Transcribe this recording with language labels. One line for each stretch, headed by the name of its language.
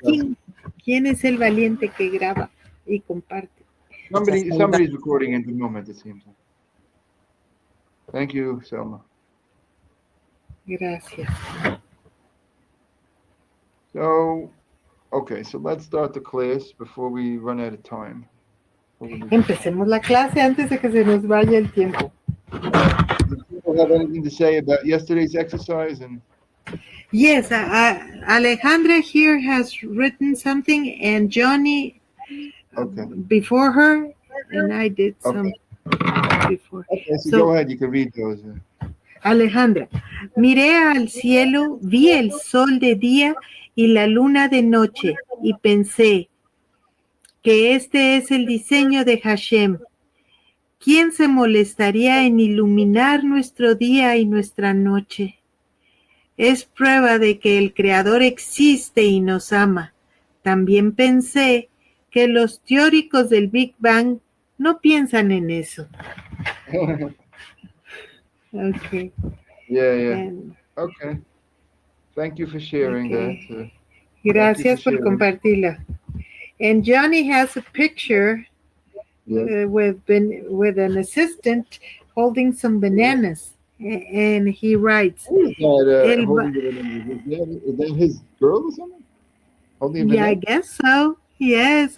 Spanish: ver quién es el valiente que graba y comparte.
English: Somebody's recording at the moment, it seems. Thank you, Selma.
Spanish: Gracias.
English: So, okay, so let's start the class before we run out of time.
Spanish: Empecemos la clase antes de que se nos vaya el tiempo.
English: Does people have anything to say about yesterday's exercise? And Yes, Alejandra here has written something, and Johnny okay, before her, and I did some before. okay, so go ahead. You can read those.
Spanish: Alejandra, miré al cielo, vi el sol de día y la luna de noche, y pensé que este es el diseño de Hashem. ¿Quién se molestaría en iluminar nuestro día y nuestra noche? Es prueba de que el Creador existe y nos ama. También pensé que los teóricos del Big Bang no piensan en eso.
English: Okay. Yeah. Okay. Thank you for sharing that.
Spanish: Gracias por compartirla.
English: And Johnny has a picture with an assistant holding some bananas, and he writes. Is that his girl or something? Holding a Yeah, I guess so. Yes.